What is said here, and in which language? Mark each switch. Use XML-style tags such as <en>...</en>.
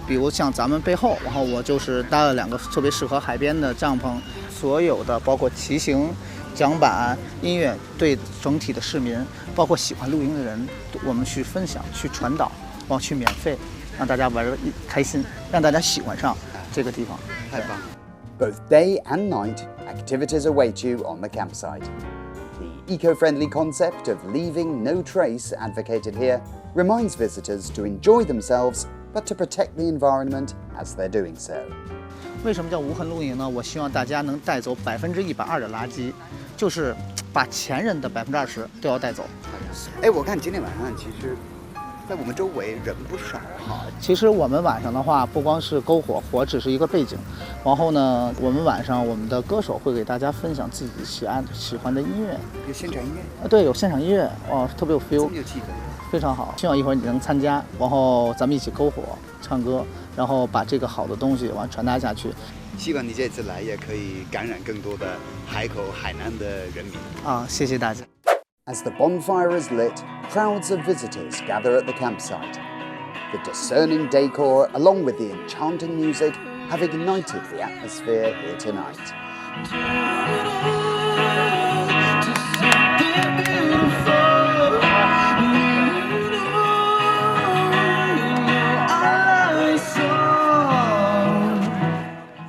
<zh>比如像咱们背后，然后我就是搭了2个特别适合海边的帐篷，所有的包括骑行、桨板、音乐，对整体的市民，包括喜欢露营的人，我们去分享、去传导，然后去免费，让大家玩得开心，让大家喜欢上这个地方。太棒了。</zh> <en>Both day and night, activities await you on the campsite. The eco-friendly concept of leaving no trace advocated here reminds visitors to enjoy themselves, but to protect the environment as they're doing so.</en> <zh>为什么叫无痕露营呢？我希望大家能带走120%的垃圾，就是把前人的20%都要带走。哎，我看今天晚上其实，在我们周围人不少哈。其实我们晚上的话，不光是篝火，火只是一个背景。然后呢，我们晚上我们的歌手会给大家分享自己喜欢的音乐。有现场音乐？对，有现场音乐，特别有 feel，有气氛，非常好。希望一会儿你能参加，然后咱们一起篝火、唱歌，然后把这个好的东西传达下去。希望你这次来也可以感染更多的海口、海南的人民。谢谢大家。</zh> <en>As the bonfire is lit, crowds of visitors gather at the campsite. The discerning decor, along with the enchanting music, have ignited the atmosphere here tonight.</en>